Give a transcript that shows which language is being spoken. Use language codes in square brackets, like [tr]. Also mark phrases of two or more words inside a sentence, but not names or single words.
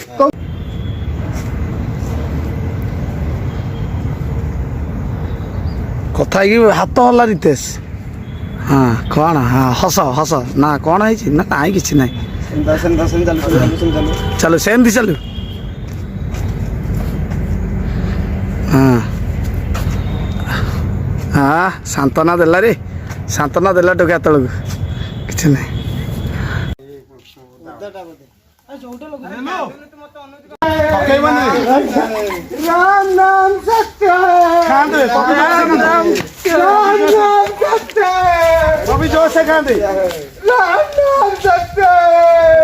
[or] କଥା ହେଇକି ହାତ ହଲା ରିତେଶ ହଁ କ'ଣ ହଁ ହସ ନା କ'ଣ ହେଇଛି ନା ନାଇଁ କିଛି ନାହିଁ ସେନ୍ତା ଚାଲୁ ସେମିତି ଚାଲୁ ହଁ ସାନ୍ତ୍ୱନା ଦେଲା ଟୋକା ତଳକୁ କିଛି ନାହିଁ [hi] राम नाम सत्य है राम नाम सत्य है पबी जोर से खांदे राम नाम सत्य है